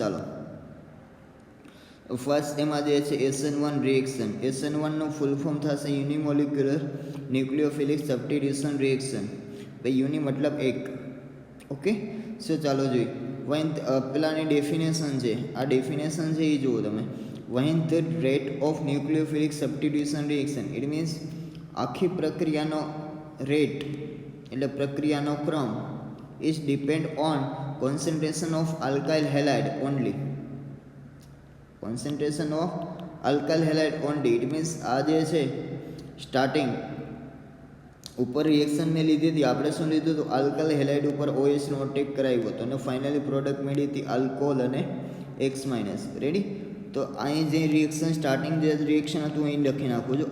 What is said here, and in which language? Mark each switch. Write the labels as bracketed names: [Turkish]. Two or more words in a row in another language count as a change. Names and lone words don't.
[English] It means [Gujarati] ચાલો ફર્સ્ટ એમાં જે છે [English] SN1 reaction, [Gujarati] SN1નું [English] full form [Gujarati] થશે [English] unimolecular nucleophilic substitution reaction. [Gujarati] ભાઈ યુનિ મતલબ એક. [English] okay, so [Gujarati] ચાલો જોઈએ. when પેલાની ડેફિનેશન છે, આ ડેફિનેશન છે એ જુઓ તમે. [English] when the rate of nucleophilic substitution reaction, it means [Gujarati] આખી પ્રક્રિયાનો રેટ એટલે પ્રક્રિયાનો ક્રમ [English] is depend on concentration of alkyl halide only. concentration of alkyl halide only, it means [Gujarati] આ જે છે સ્ટાર્ટિંગ ઉપર રિએક્શન મેં લીધી હતી, આપણે શું લીધું હતું, [English] alkyl halide [Gujarati] ઉપર OH નો અટેક કરાવ્યો હતો અને [English] finally product [Gujarati] મળી હતી આલ્કોહોલ અને X-. રેડી? તો અહીં જે રિએક્શન સ્ટાર્ટિંગ જે રિએક્શન હતું અહીં લખી નાખું છું.